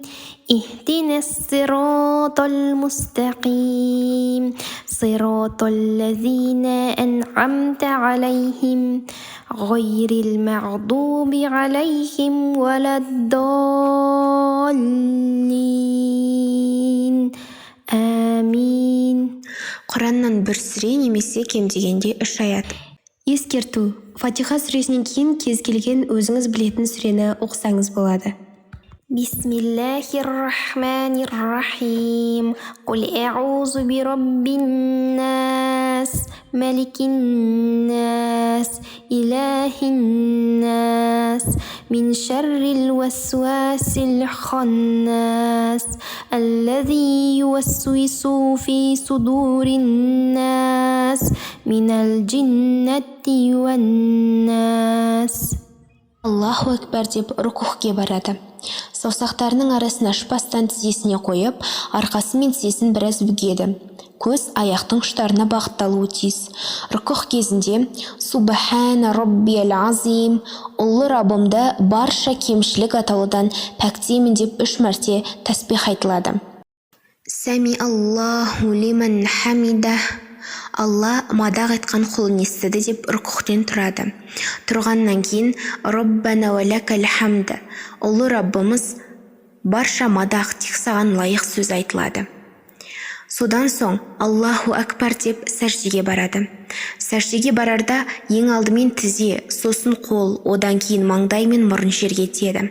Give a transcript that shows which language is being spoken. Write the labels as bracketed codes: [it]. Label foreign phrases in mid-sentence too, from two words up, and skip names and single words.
[ar] اهدنا الصراط المستقيم صراط الذين أنعمت عليهم غير المغضوب عليهم ولا الضالين آمين. [kk] Құраннан бір сүре немесе кем дегенде 3 аят. Ескерту: Фатиха сүресінен кейін кез келген өзіңіз білетін сүрені оқысаңыз болады. [ar] بسم الله الرحمن الرحيم. قل أعوذ برب الناس ملك الناس إله الناس من شر الوسواس الخناس, الذي يوسوس في صدور الناس من الجنة والناس. الله أكبر [kk] деп рукухке барады. Саусақтарының арасын ашпастан тізесіне қойып, арқасы мен тізесін біраз бүгеді. Көз аяқтың ұштарына бағытталуы тиіс. Рукух кезінде [ar] سبحان ربي العظيم, [kk] ұлы Раббымды барша кемшілік атаулыдан пәктеймін деп 3 мәрте тәсбих айтылады. [ar] سمع الله لمن حمده. [kk] Алла мадақ айтқан құлын естіді деп рукухтен тұрады. Тұрғаннан кейін [ar] ربنا ولك الحمد. [kk] Ұлы Раббымыз барша мадақ тек саған лайық сөз айтылады. Содан соң [ar] الله أكبر [kk] деп сәждеге барады. Сәждеге барарда ең алдымен тізе, сосын қол, одан кейін маңдай мен мұрын жерге тиеді.